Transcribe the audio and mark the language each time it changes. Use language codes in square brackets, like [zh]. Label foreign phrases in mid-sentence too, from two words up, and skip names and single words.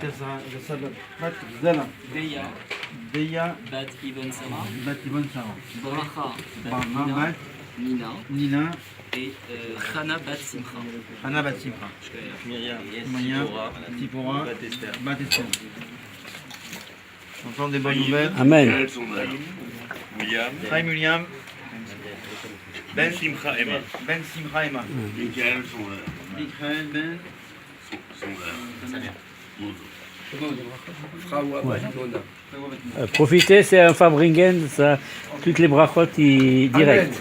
[fr] Esther Adassa Bat Zala. Deya Bat Ibn Sarah, Bat Ibn Sarah. Bracha Barha Bat Bat Nina Nina. et Chana Bat Simcha. Hana Bat Simcha. Miriam Tipora Bat Esther. On entend des bonnes nouvelles. Amen. William. Chaim William. Ben Simcha Emma. Ben Simcha Emma. Michael, son Michael Ben. Profitez, c'est un Fabringen, ça, toutes les brachot direct.